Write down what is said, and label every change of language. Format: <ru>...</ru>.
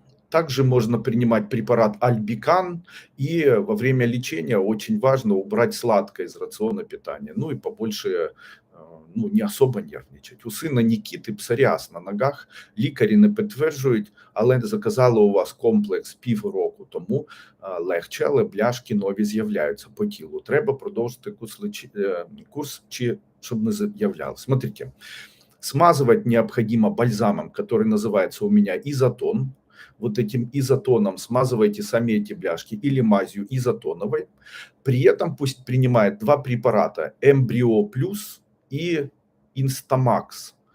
<ru>Также можно принимать препарат Альбикан, и во время лечения очень важно убрать сладкое из рациона питания. Ну и побольше, не особо нервничать.</ru> <uk>У сина Нікіти псоріаз на ногах, лікарі не підтверджують, але заказали у вас комплекс півроку тому, легче, але бляшки нові з'являються по тілу. Треба продовжити курс, щоб не з'являлось.</uk> <ru>Смотрите, смазывать необходимо бальзамом, который называется у меня изотон. Вот этим изотоном смазывайте сами эти бляшки или мазью изотоновой. При этом пусть принимает 2 препарата Эмбрио Плюс и Инстамакс.</ru>